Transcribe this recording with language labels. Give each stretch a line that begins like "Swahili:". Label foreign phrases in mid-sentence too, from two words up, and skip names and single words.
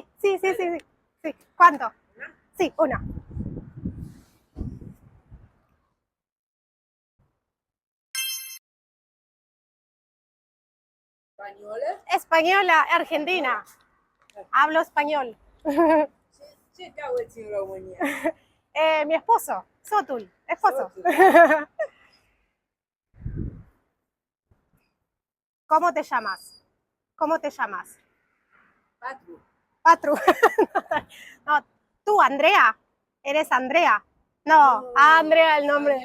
Spanish: ¿Cuánto? Sí, uno. ¿Española? Española, Argentina. Hablo español.
Romanian: Ce cauți în România?
Spanish: Mi esposo, Sotul, esposo. ¿Cómo te llamas? Patru. No, tú, Andrea. ¿Eres Andrea? No, Andrea el nombre.